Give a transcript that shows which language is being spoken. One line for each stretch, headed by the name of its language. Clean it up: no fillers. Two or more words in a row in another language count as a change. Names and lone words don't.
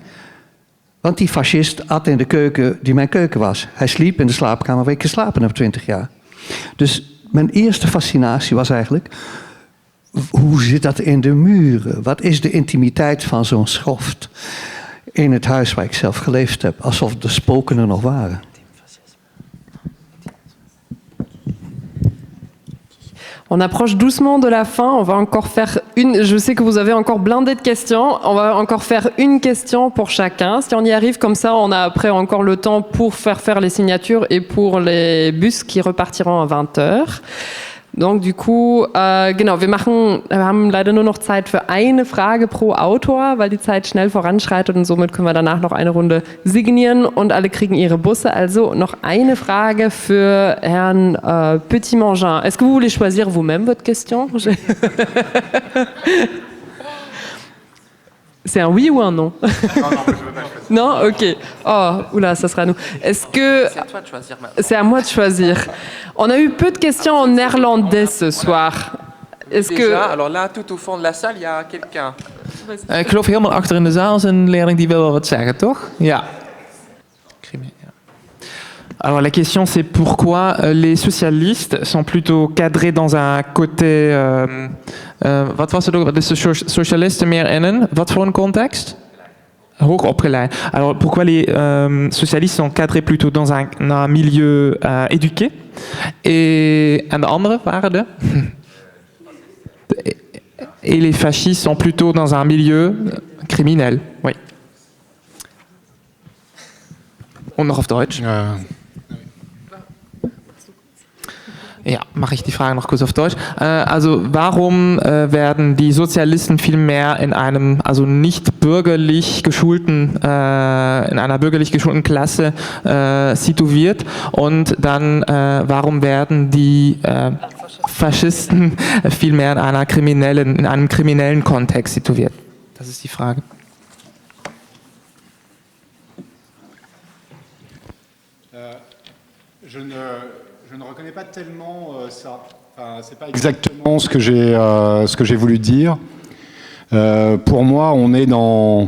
Dutch: Want die fascist at in de keuken die mijn keuken was. Hij sliep in de slaapkamer waar ik geslapen heb 20 jaar. Dus mijn eerste fascinatie was eigenlijk, hoe zit dat in de muren? Wat is de intimiteit van zo'n schoft in het huis waar ik zelf geleefd heb? Alsof de spoken er nog waren.
French: On approche doucement de la fin. On va encore faire une. Je sais que vous avez encore blindé de questions. On va encore faire une question pour chacun. Si on y arrive comme ça, on a après encore le temps pour faire les signatures et pour les bus qui repartiront à 20h. Donc du coup,
German: genau, wir haben leider nur noch Zeit für eine Frage pro Autor, weil die Zeit schnell voranschreitet und somit können wir danach noch eine Runde signieren und alle kriegen ihre Busse. Also noch eine Frage für Herrn Petit-Mangin.
French: Est-ce que vous voulez choisir vous-même votre question? C'est un oui ou un non? Non, je veux pas choisir. Non? Ok. Oh, oula, ça sera à nous. Est-ce que... C'est à toi de choisir maintenant. C'est à moi de choisir. On a eu peu de questions en néerlandais ce soir. Est-ce que... Alors là, tout au fond de la salle, il y a quelqu'un.
Dutch: Ik geloof helemaal achter in de zaal is een leerling die wil wel wat zeggen, toch? Ja.
French: Alors la question c'est pourquoi les socialistes sont plutôt cadrés dans un côté...
Dutch: wat was het ook? De socialisten meer innen? Wat voor een context? Hoog opgeleid.
French: Alors pourquoi les socialistes sont cadrés plutôt dans un milieu éduqué?
Dutch: En de andere waren de...
French: Et les fascistes sont plutôt dans un milieu criminel. Oui.
German: Und noch auf Deutsch? Ja, mache ich die Frage noch kurz auf Deutsch. Also warum werden die Sozialisten viel mehr in einem, also nicht bürgerlich geschulten, in einer bürgerlich geschulten Klasse situiert und dann warum werden die Faschisten viel mehr in einem kriminellen Kontext situiert? Das ist die Frage.
French: Je ne reconnais pas tellement ça. Enfin, c'est pas exactement ce que j'ai voulu dire. Pour moi, on est dans...